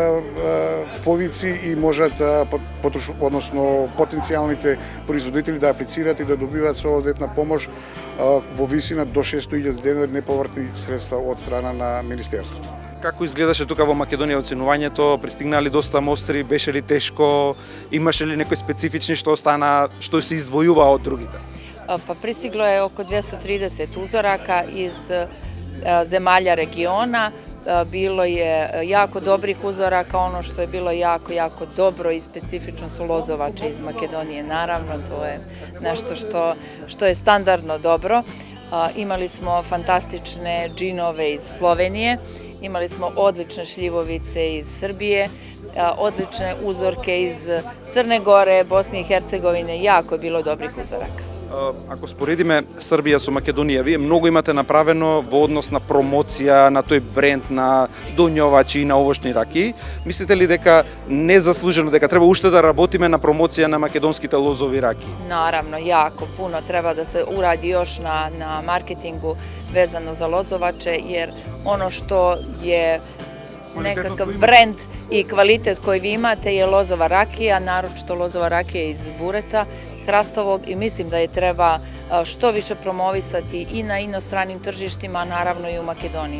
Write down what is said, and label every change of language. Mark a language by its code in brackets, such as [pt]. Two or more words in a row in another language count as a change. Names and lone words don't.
[mk] повици и можат односно потенцијалните производители да аплицираат и да добиваат соодветна помош во висина до 600.000 денари неповратни средства од страна на Министерството. Како изгледаше тука во Македонија оценувањето? Пристигнали доста мостри, беше ли тешко? Имаше ли некои специфични што остана, што се издвојува од другите? [sr] Па пристигло е око 230 узорака из земаља региона. Bilo je jako dobrih uzoraka, ono što je bilo jako dobro i specifično su lozovače iz Makedonije, naravno, to je nešto što je standardno dobro. Imali smo fantastične džinove iz Slovenije, imali smo odlične šljivovice iz Srbije, odlične uzorke iz Crne Gore, Bosne i Hercegovine, jako je bilo dobrih uzoraka. [mk] Ако споредиме Србија со Македонија, вие многу имате направено во однос на промоција на тој бренд на донјовачи и на овошни ракии. Мислите ли дека незаслужено, дека треба уште да работиме на промоција на македонските лозови ракии? [sr] Naravno, jako puno treba da se uradi još na marketingu vezano za lozovače, jer ono što je nekakav brend i kvalitet koji vi imate je lozova rakija, naročito lozova rakija iz bureta hrastovog, i mislim da je treba što više promovisati i na inostranim tržištima, a naravno i u Makedoniji.